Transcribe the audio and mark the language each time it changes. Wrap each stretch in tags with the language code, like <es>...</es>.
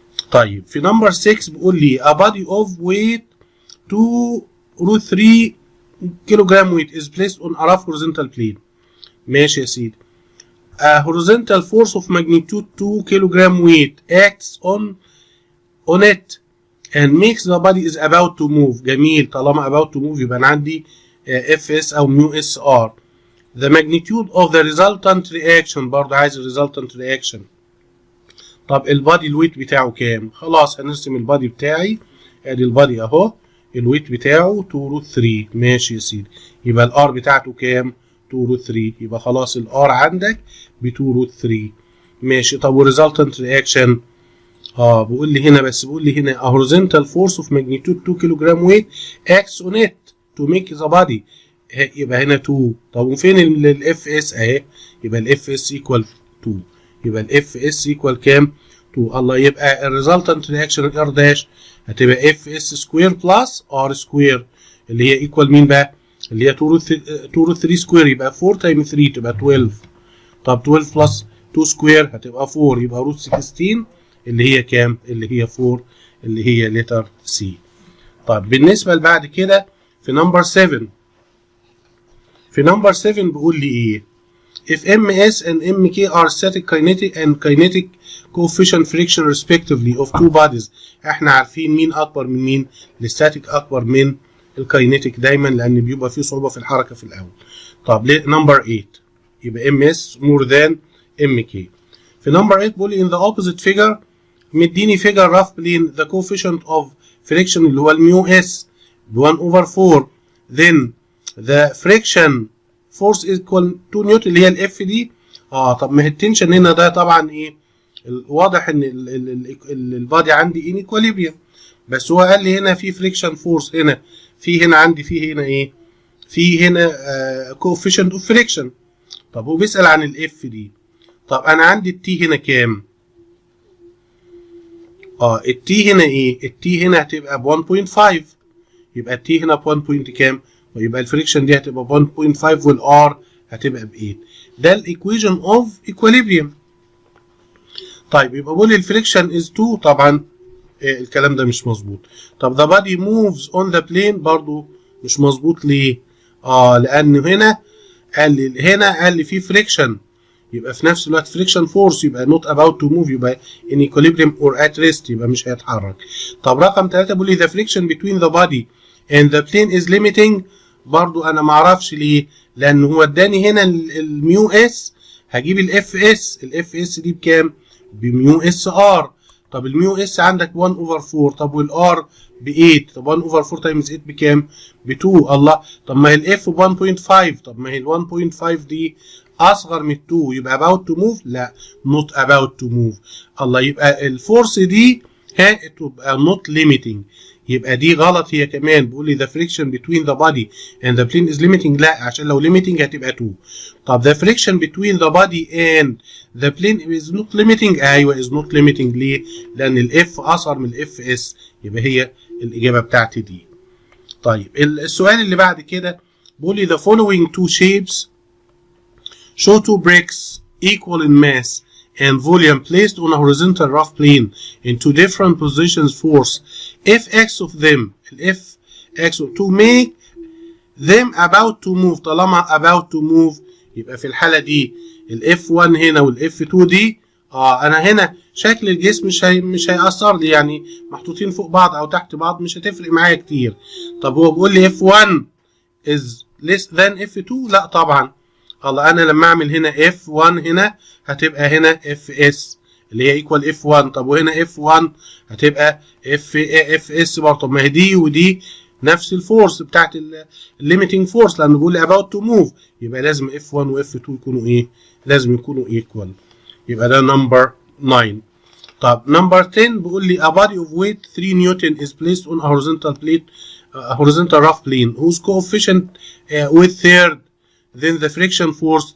<ar>طيب في نمبر 6 بيقول لي</ar> <en>a body of weight 2√3 kilogram weight is placed on a rough horizontal plane.</en> <ar>ماشي يا سيدي.</ar> <en>A horizontal force of magnitude 2 kilogram weight acts on it and makes the body is about to move.</en> <ar>جميل، طالما</ar> <en>about to move</en> <ar>يبقى انا عندي FS او ميو اس ار.</ar> <en>The magnitude of the resultant reaction</en> <ar>برضه عايز</ar> <en>resultant reaction.</en> <ar>طب البادي الويت بتاعه كام؟ خلاص هنرسم البادي بتاعي ادي البادي اهو الويت بتاعه 2√3. ماشي يا سيدي، يبقى الار بتاعته كام؟ 2√3. يبقى خلاص الار عندك ب 2√3. ماشي. طب والريزلتنت رياكشن بيقول لي هنا،</ar> <en>بس بيقول لي هنا a horizontal force of magnitude 2 kilogram weight acts on it to make the body.</en> <ar>يبقى هنا 2. طب وفين الاف اس اهي؟ يبقى الاف اس ايكوال 2. يبقى الاف اس ايكوال كام؟ 2. الله. يبقى الريزلتنت رياكشن الار داش هتبقى اف اس سكوير بلس ار سكوير اللي هي ايكوال مين بقى؟ اللي هي 2√3 سكوير يبقى 4 تايم 3 تبقى 12. طب 12 بلس 2 سكوير هتبقى 4 يبقى روت 16 اللي هي كام؟ اللي هي 4 اللي هي لتر سي. طب بالنسبة لبعد كده في نمبر 7. في نمبر 7 بيقول لي ايه؟</ar> <en>if ms and mk are static kinetic and kinetic coefficient friction respectively of two bodies.</en> <ar>احنا عارفين مين اكبر من مين؟ الستاتيك اكبر من الكاينيتيك دايما، لان بيبقى فيه صعوبة في الحركة في الاول. طب ليه نمبر 8 يبقى</ar> <en>ms more than mk.</en> <ar>في نمبر 8 بيقول لي</ar> <en>in the opposite figure</en> <ar>مديني figure</ar> <en>rough plane the coefficient of friction</en> <ar>اللي هو الميو اس ب</ar> <en>1 over 4 then the friction force equal to</en> <ar>نيوتن اللي هي الاف دي. طب ما هي التنشن هنا ده طبعا ايه؟ واضح ان البادي عندي ان ايكوليبريم، بس هو قال لي هنا في فريكشن فورس، هنا في هنا عندي في هنا ايه؟ في هنا</ar> <en>coefficient of friction.</en> <ar>طب هو بيسأل عن الاف دي. طب انا عندي التي هنا كام؟ التي هنا ايه؟ التي هنا هتبقى ب 1.5، يبقى التي هنا ب 1 بوينت كام؟ ويبقى الفريكشن دي هتبقى ب 1.5 والار هتبقى ب 8. ده الايكويشن اوف ايكويليبريم. طيب يبقى بقول الفريكشن از 2، طبعا الكلام ده مش مظبوط. طب</ar> <en>the body moves on the plane</en> <ar>برضو مش مظبوط. ليه؟ لان هنا قال لي في فريكشن، يبقى في نفس الوقت فريكشن فورس، يبقى</ar> <en>not about to move،</en> <ar>يبقى</ar> <en>in equilibrium or at rest،</en> <ar>يبقى مش هيتحرك. طب رقم 3 بيقول لي</ar> <en>the friction between the body and the plane is limiting.</en> <ar>برضو انا ما اعرفش ليه، لان هو اداني هنا الميو اس، هجيب الاف اس دي بكام؟ بميو اس ار. طب الميو اس عندك 1 over 4، طب والار ب 8، طب 1 over 4 times 8 بكام؟ ب 2. الله، طب ما هي الاف ب 1.5، طب ما هي ال 1.5 دي اصغر من 2، يبقى</ar> <en>about to move؟</en> <ar>لا</ar> <en>not about to move.</en> <ar>الله، يبقى الفورس دي تبقى</ar> <en>not limiting،</en> <ar>يبقى دي غلط هي كمان. بيقول لي</ar> <en>the friction between the body and the plane is limiting،</en> <ar>لا عشان لو</ar> <en>limiting</en> <ar>هتبقى 2. طب</ar> <en>the friction between the body and the plane is not limiting،</en> <ar>ايوه</ar> <en>is not limiting.</en> <ar>ليه؟ لان الاف اصغر من الاف اس، يبقى هي الاجابه بتاعتي دي. طيب السؤال اللي بعد كده بيقول لي</ar> <en>the following two shapes show two bricks equal in mass and volume placed on a horizontal rough plane in two different positions force Fx of them Fx to make them about to move.</en> <ar>طالما</ar> <en>about to move</en> <ar>يبقى في الحالة دي الF1 هنا والF2 دي انا هنا شكل الجسم مش هيأثر لي، يعني محطوطين فوق بعض او تحت بعض مش هتفرق معايا كتير. طب هو بيقول لي</ar> <en>F1 is less than F2،</en> <ar>لا طبعا. الله، انا لما اعمل هنا F1 هنا هتبقى هنا Fs اللي هي</ar> <en>equal F1.</en> <ar>طب وهنا F1 هتبقى Fs برضه. طب ما هي دي ودي نفس الفورس بتاعت الليميتنج فورس، لانه بيقول لي</ar> <en>about to move،</en> <ar>يبقى لازم F1 و F2 يكونوا ايه؟ لازم يكونوا equal. يبقى ده نمبر 9. طب نمبر 10 بيقول لي</ar> <en>a body of weight 3 newton is placed on a horizontal plate horizontal rough plane whose coefficient with third then the friction force.</en>